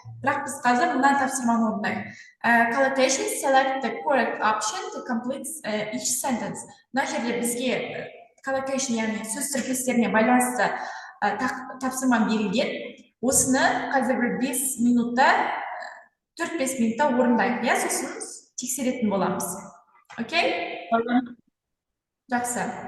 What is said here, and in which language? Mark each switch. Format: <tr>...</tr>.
<kk>Бірақ біз қазір мына тапсырманы орындаймыз.</kk> <en>Collocations select the correct option to complete each sentence.</en> <kk>Мына жерде бізге collocation, яғни сөз тіркестеріне байланысты тапсырма берілген. Осыны қазір бір 5 минутта, 4-5 минутта орындайық, иә, сосын тексеретін боламыз. Окей? Жақсы.</kk>